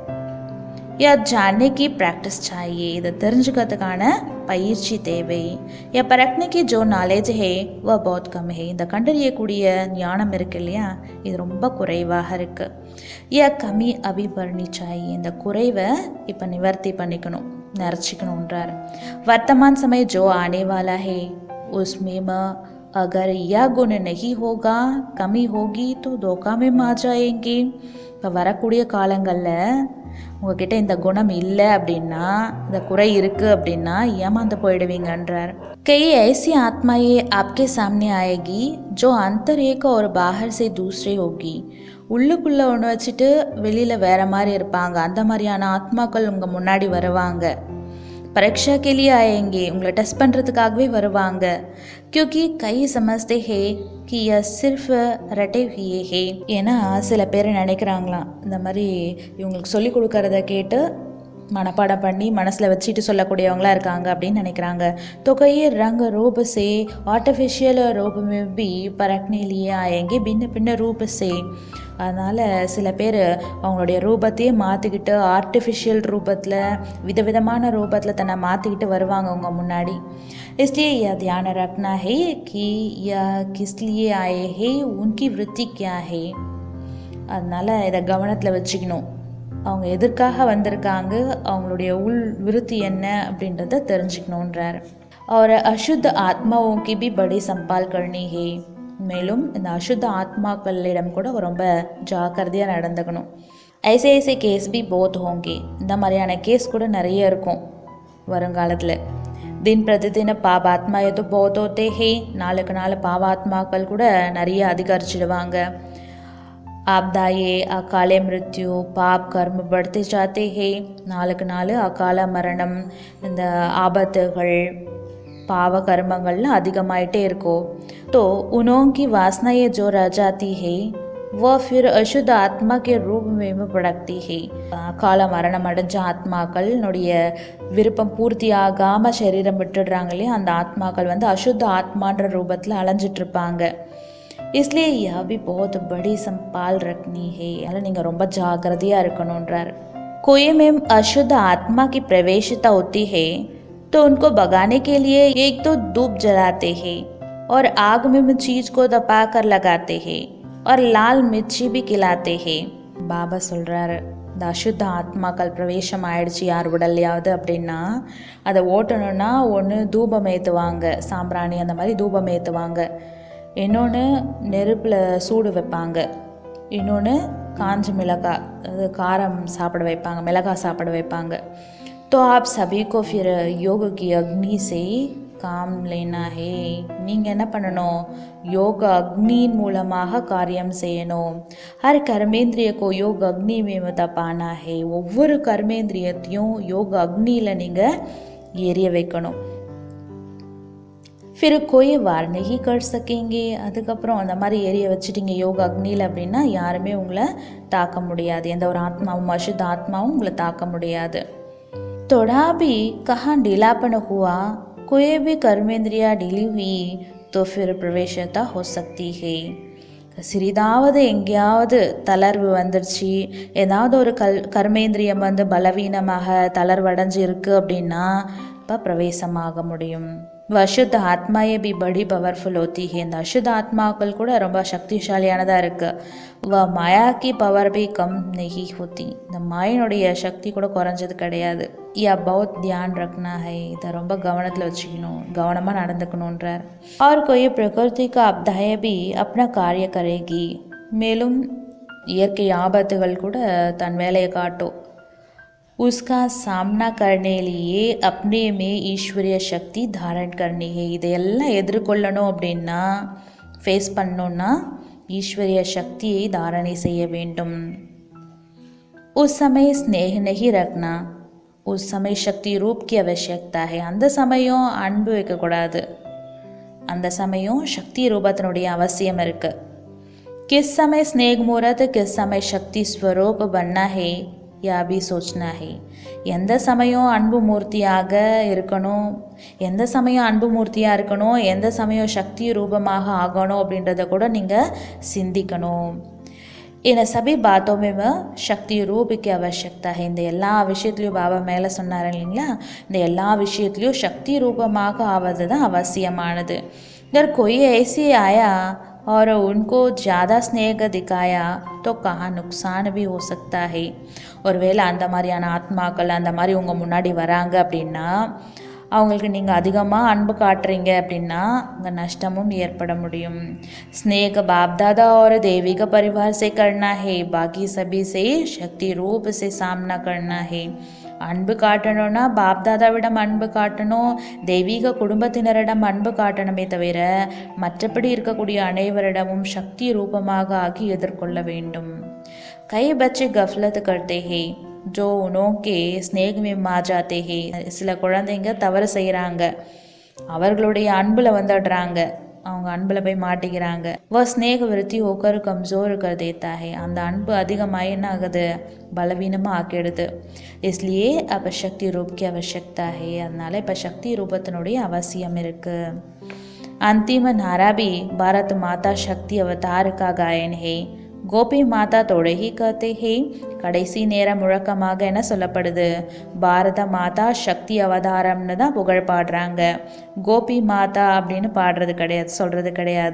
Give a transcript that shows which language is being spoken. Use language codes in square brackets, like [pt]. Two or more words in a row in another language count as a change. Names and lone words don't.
[hi] या जानने की प्रैक्टिस चाहिए. [ta] இதை தெரிஞ்சுக்கிறதுக்கான பயிற்சி தேவை. [hi] या परखने की जो नॉलेज है वह बहुत कम है. [ta] இந்த கண்டறியக்கூடிய ஞானம் இருக்கு இல்லையா, இது ரொம்ப குறைவாக இருக்கு. [hi] या कमी अभी बढ़नी चाहिए. [ta] இந்த குறைவை இப்போ நிவர்த்தி பண்ணிக்கணும், நிறைச்சிக்கணுன்றார். [hi] वर्तमान समय जो आने वाला है उसमें अगर यह गुण नहीं होगा, कमी होगी तो धोखा में आ जाएंगे. [ta] இப்போ வரக்கூடிய காலங்களில் உங்ககிட்ட இந்த குணம் இல்லை அப்படின்னா, இந்த குறை இருக்குது அப்படின்னா ஏமாந்து போயிடுவீங்கன்றார். [hi] कई ऐसी आत्माएं आपके सामने आएगी जो अंतर एक और बाहर से दूसरे होगी. [ta] உள்ளுக்குள்ளே ஒன்று வச்சுட்டு வெளியில் வேறு மாதிரி இருப்பாங்க. அந்த மாதிரியான ஆத்மாக்கள் உங்கள் முன்னாடி வருவாங்க. [hi] परीक्षा के लिए आएंगे, [ta] உங்களை டெஸ்ட் பண்ணுறதுக்காகவே வருவாங்க. [hi] क्योंकि कई समझते हैं कि यह सिर्फ रटे हुए है. [ta] ஏன்னா சில பேர் நினைக்கிறாங்களாம், இந்த மாதிரி இவங்களுக்கு சொல்லி கொடுக்கறத கேட்டு மனப்பாடம் பண்ணி மனசில் வச்சுட்டு சொல்லக்கூடியவங்களாம் இருக்காங்க அப்படின்னு நினைக்கிறாங்க. [hi] तो कई रंग रूप से आर्टिफिशियल रूप में भी परखने लिए आएंगे, भिन्न भिन्न रूप से. [ta] அதனால் சில பேர் அவங்களுடைய ரூபத்தையே மாற்றிக்கிட்டு ஆர்டிஃபிஷியல் ரூபத்தில், விதவிதமான ரூபத்தில் தன்னை மாற்றிக்கிட்டு வருவாங்க உங்கள் முன்னாடி. [hi] इसलिए यह ध्यान रखना है कि यह किस लिए आए हैं, उनकी वृत्ति क्या है. [ta] அதனால் இதை கவனத்தில் வச்சுக்கணும். அவங்க எதற்காக வந்திருக்காங்க, அவங்களுடைய உள் விருத்தி என்ன அப்படின்றத தெரிஞ்சுக்கணுன்றார். [hi] और अशुद्ध आत्माओं की भी बड़ी संभाल करनी है. [ta] மேலும் இந்த அசுத்த ஆத்மாக்களிடம் கூட ரொம்ப ஜாக்கிரதையாக நடந்துக்கணும். [hi] ऐसे ऐसे केस भी बहुत होंगे. [ta] இந்த மாதிரியான கேஸ் கூட நிறைய இருக்கும் வருங்காலத்தில். [hi] दिन प्रतिदिन पापात्मा इतने बढ़ते हैं. [ta] நாளுக்கு நாள் பாவாத்மாக்கள் கூட நிறைய அதிகரிச்சிடுவாங்க. [hi] आपदाएं अकाले मृत्यु पाप कर्म बढ़ते जाते हैं. [ta] நாளுக்கு நாள் அகால மரணம், இந்த ஆபத்துகள், பாவ கர்மங்கள்லாம் அதிகமாயிட்டே இருக்கும். [hi] तो उन्हों की वासनाएं जो रह जाती है वह फिर अशुद्ध आत्मा के रूप में भड़कती है. [ta] கால மரணம் அடைஞ்ச ஆத்மாக்களுடைய விருப்பம் பூர்த்தி ஆகாமல் சரீரம் விட்டுடுறாங்க இல்லையா, அந்த ஆத்மாக்கள் வந்து அசுத்த ஆத்மான்ற ரூபத்தில் அலைஞ்சிட்ருப்பாங்க. [hi] इसलिए यह भी बहुत बड़ी संभाल रखनी है. [ta] அதனால் நீங்கள் ரொம்ப ஜாக்கிரதையாக இருக்கணுன்றார். [hi] कोई में अशुद्ध आत्मा की प्रवेशता होती है तो उनको भगाने के लिए एक तो धूप जलाते हैं और आग में चीज को दबा कर लगाते हैं और लाल मिर्ची भी खिलाते हैं. [ta] பாபா சொல்கிறாரு, இந்த அசுத்த ஆத்மாக்கள் பிரவேசம் ஆயிடுச்சு யார் உடல்லையாவது அப்படின்னா அதை ஓட்டணுன்னா ஒன்று தூபம் ஏற்றுவாங்க, சாம்பிராணி அந்த மாதிரி தூபம் ஏற்றுவாங்க. இன்னொன்று நெருப்பில் சூடு வைப்பாங்க. இன்னொன்று காஞ்ச மிளகாய், அது காரம் சாப்பிட வைப்பாங்க, மிளகாய் சாப்பிட வைப்பாங்க. [hi] तो आप सभी को फिर योग की अग्नि से काम लेना है. [ta] நீங்கள் என்ன பண்ணணும், யோக அக்னியின் மூலமாக காரியம் செய்யணும். [hi] हर कर्मेंद्रिय को योग अग्नि में तपाना है. [ta] ஒவ்வொரு கர்மேந்திரியத்தையும் யோக அக்னியில் நீங்கள் எரிய வைக்கணும். [hi] फिर कोई वार नहीं कर सकेंगे. [ta] அதுக்கப்புறம் அந்த மாதிரி எரிய வச்சுட்டிங்க யோக அக்னியில் அப்படின்னா யாருமே உங்களை தாக்க முடியாது. எந்த ஒரு ஆத்மாவும் அசுத்த ஆத்மாவும் உங்களை தாக்க முடியாது. [hi] थोड़ा भी कहाँ ढीलापन हुआ, कोई भी कर्मेंद्रिया ढीली हुई तो फिर प्रवेशता हो सकती है. [ta] சிறிதாவது எங்கேயாவது தளர்வு வந்துருச்சு, ஏதாவது ஒரு கர்மேந்திரியம் வந்து பலவீனமாக தளர்வடைஞ்சு இருக்குது அப்படின்னா இப்போ பிரவேசமாக முடியும். [hi] अशुद्ध आत्माएं भी बड़ी पावरफुल होती है. [ta] இந்த அசுத்த ஆத்மாக்கள் கூட ரொம்ப சக்திசாலியானதாக இருக்குது. [hi] माया की पावर भी कम नहीं होती. [ta] இந்த மாயினுடைய சக்தி கூட குறைஞ்சது கிடையாது. [hi] इसका बहुत ध्यान रखना है. [ta] இதை ரொம்ப கவனத்தில் வச்சுக்கணும், கவனமாக நடந்துக்கணுன்றார். [hi] और कोई प्रकृति का आपदाय भी अपना कार्य करेगी. [ta] மேலும் இயற்கை ஆபத்துகள் கூட தன் வேலையை காட்டும். [hi] उसका सामना करने लिए अपने में ईश्वरीय शक्ति धारण करनी है. [ta] இதையெல்லாம் எதிர்கொள்ளணும் அப்படின்னா, ஃபேஸ் பண்ணணுன்னா ஈஸ்வரிய சக்தியை தாரணை செய்ய வேண்டும். [hi] उस समय स्नेह नहीं रखना. उस समय शक्ति रूप की आवश्यकता है. [ta] அந்த சமயம் அன்பு வைக்கக்கூடாது, அந்த சமயம் சக்தி ரூபத்தினுடைய அவசியம் இருக்குது. [hi] किस समय स्नेह मुहूर्त, किस समय शक्ति स्वरूप बनना है यह भी सोचना है. [ta] எந்த சமயம் அன்பு மூர்த்தியாக இருக்கணும், எந்த சமயம் அன்பு மூர்த்தியாக இருக்கணும், எந்த சமயம் சக்தி ரூபமாக ஆகணும் அப்படின்றத கூட நீங்கள் சிந்திக்கணும். [hi] इन सभी बातों में शक्ति रूप की आवश्यकता है. [ta] இந்த எல்லா விஷயத்துலையும் பாபா மேலே சொன்னார் இல்லைங்களா, இந்த எல்லா விஷயத்துலையும் சக்தி ரூபமாக ஆவது தான் அவசியமானது. [hi] अगर कोई ऐसी आया और उनको ज़्यादा स्नेह दिखाया तो कहाँ नुकसान भी हो सकता है. [ta] ஒருவேளை அந்த மாதிரியான ஆத்மாக்கள் அந்த மாதிரி உங்கள் முன்னாடி வராங்க அப்படின்னா, அவங்களுக்கு நீங்கள் அதிகமாக அன்பு காட்டுறீங்க அப்படின்னா அங்கே நஷ்டமும் ஏற்பட முடியும். [hi] स्नेह बाप दादा और देवी का परिवार से करना है, बाकी सभी से शक्ति रूप से सामना करना है. [ta] அன்பு காட்டணும்னா பாப் தாதாவிடம் அன்பு காட்டணும், தெய்வீக குடும்பத்தினரிடம் அன்பு காட்டணுமே தவிர மற்றபடி இருக்கக்கூடிய அனைவரிடமும் சக்தி ரூபமாக ஆகி எதிர்கொள்ள வேண்டும். [hi] कई बच्चे गफ़लत करते हैं जो उनके स्नेह में आ जाते हैं. [ta] சில குழந்தைங்க தவறு செய்கிறாங்க, அவர்களுடைய அன்பில் வந்துடுறாங்க, அவங்க அன்பில் போய் மாட்டிக்கிறாங்க. [hi] वह स्नेह वृद्धि होकर कमज़ोर कर देता है. [ta] அந்த அன்பு அதிகமாக என்ன ஆகுது, பலவீனமாக ஆக்கிடுது. [hi] इसलिए अब शक्ति रूप की आवश्यकता है. [ta] அதனால் இப்போ சக்தி ரூபத்தினுடைய அவசியம் இருக்குது. [hi] अंतिम नारा भी भारत माता शक्ति अवतार का गायन है. गोपी माता थोड़े ही कहते हैं. [ta] கடைசி நேர முழக்கமாக என்ன சொல்லப்படுது, பாரத மாதா சக்தி அவதாரம்னு தான் புகழ் பாடுறாங்க. கோபி மாதா அப்படின்னு பாடுறது கிடையாது, சொல்கிறது கிடையாது.